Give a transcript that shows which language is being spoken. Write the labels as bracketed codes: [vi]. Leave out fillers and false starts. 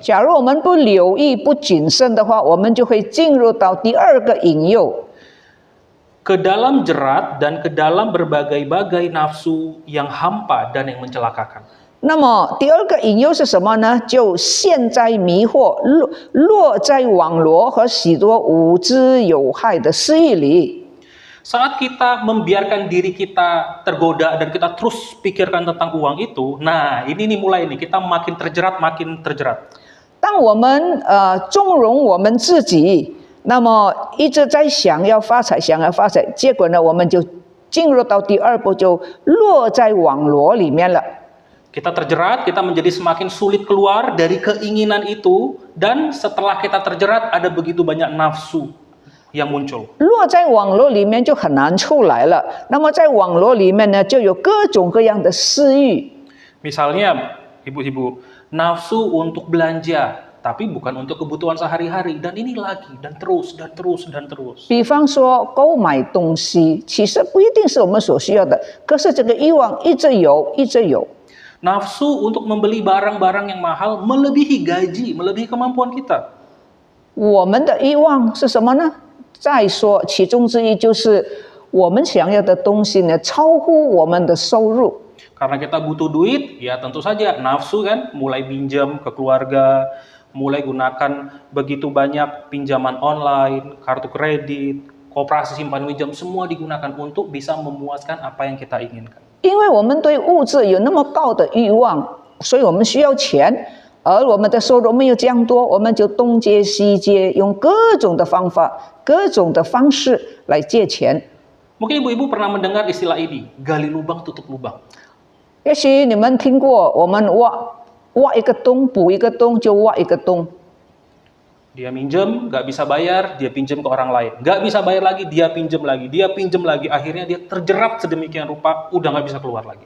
[zh] 假如我们不留意、不谨慎的话，我们就会进入到第二个引诱。 [id] Ke dalam jerat dan ke dalam berbagai-bagai nafsu yang hampa dan yang mencelakakan. [zh] 那么第二个引诱是什么呢？就陷在迷惑、落在网罗和许多无知有害的私欲里。 [id] Saat kita membiarkan diri kita tergoda dan kita terus pikirkan tentang uang itu, nah ini nih mulai nih kita makin terjerat. [zh] 当我们纵容我们自己，那么一直在想要发财，结果呢，我们就进入到第二步，就落在网罗里面了。 [id] Kita terjerat, kita menjadi semakin sulit keluar dari keinginan itu, dan setelah kita terjerat ada begitu banyak nafsu yang muncul. [zh] 落在网络里面就很难出来了。那么在网络里面呢，就有各种各样的私欲。 [id] Misalnya, ibu-ibu, nafsu untuk belanja, tapi bukan untuk kebutuhan sehari-hari, dan ini lagi dan terus. [zh] 比方说购买东西，其实不一定是我们所需要的，可是这个欲望一直有，一直有。 [id] Nafsu untuk membeli barang-barang yang mahal melebihi gaji, melebihi kemampuan kita. [zh] 我们的欲望是什么呢？再说，其中之一就是我们想要的东西呢，超乎我们的收入。 [id] Karena kita butuh duit, ya tentu saja nafsu kan, mulai pinjam ke keluarga, mulai gunakan begitu banyak pinjaman online, kartu kredit, koperasi simpan pinjam, semua digunakan untuk bisa memuaskan apa yang kita inginkan. [zh] 因为我们对物质有那么高的欲望，所以我们需要钱，而我们的收入没有这样多，我们就东借西借，用各种的方法、各种的方式来借钱。 [id] Mungkin ibu-ibu pernah mendengar istilah ini, gali lubang tutup lubang. [zh] 也许你们听过，我们挖一个洞，补一个洞，就挖一个洞。 [id] Dia minjem, nggak bisa bayar, dia pinjam ke orang lain. Nggak bisa bayar lagi, dia pinjam lagi. Akhirnya dia terjerat sedemikian rupa, udah nggak bisa keluar lagi.